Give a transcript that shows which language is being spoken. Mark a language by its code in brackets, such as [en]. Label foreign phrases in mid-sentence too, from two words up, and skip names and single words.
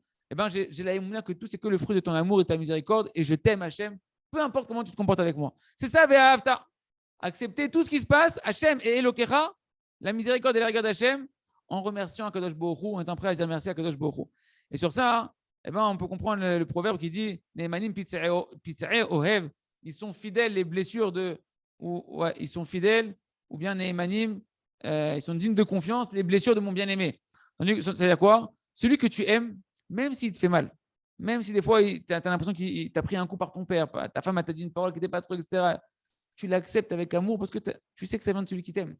[fr] J'ai la émouna que tout, c'est que le fruit de ton amour et ta miséricorde. Et je t'aime, Hachem, peu importe comment tu te comportes avec moi. C'est ça, Ve'ahavta. Accepter tout ce qui se passe, [he] השם את אלוקיך, [fr] la miséricorde et la rigueur d'Hachem, en remerciant [he] הקדוש ברוך הוא, [fr] en étant prêt à dire merci à [he] הקדוש ברוך הוא. [fr] Et sur ça, on peut comprendre le proverbe qui dit [he] נאמנים פצעי אוהב. [fr] Ils sont fidèles, les blessures ils sont fidèles, ou bien Ne'emanim, ils sont dignes de confiance, les blessures de mon bien-aimé. C'est-à-dire quoi? Celui que tu aimes, même s'il te fait mal, même si des fois tu as l'impression qu'il t'a pris un coup par ton père, ta femme t'a dit une parole qui n'était pas trop, etc., tu l'acceptes avec amour parce que tu sais que ça vient de celui qui t'aime.